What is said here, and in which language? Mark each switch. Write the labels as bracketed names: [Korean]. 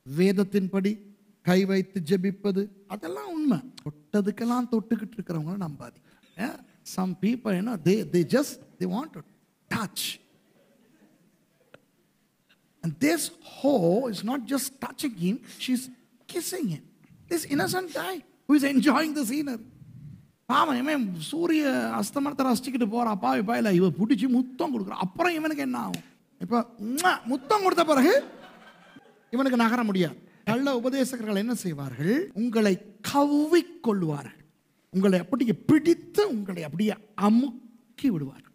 [Tamil] வேதத்தின்படி கை வைத்து ஜெபிப்பது அதெல்லாம் உண்மை. தொட்டதுக்கெல்லாம் தொட்டுக்கிட்டு இருக்கிறவங்க நம்பாதீங்க. [English] Some people, you know, they want to touch. And this hoe is not just touching him, she's kissing him. This innocent guy who is enjoying the scenery. [Tamil] பாவம், இவன் சூரிய அஸ்தமனத்தை ரசிச்சுக்கிட்டு போறா. பாவி பாயில இவ பிடிச்சி முத்தம் கொடுக்குறான். அப்புறம் இவனுக்கு என்ன ஆகும்? இப்போ முத்தம் கொடுத்த பிறகு இவனுக்கு நகர முடியாது. கள்ள உபதேசகர்கள் என்ன செய்வார்கள்? உங்களை கவ்விக்கொள்வார்கள். உங்களை அப்படியே பிடித்து உங்களை அப்படியே அமுக்கி விடுவார்.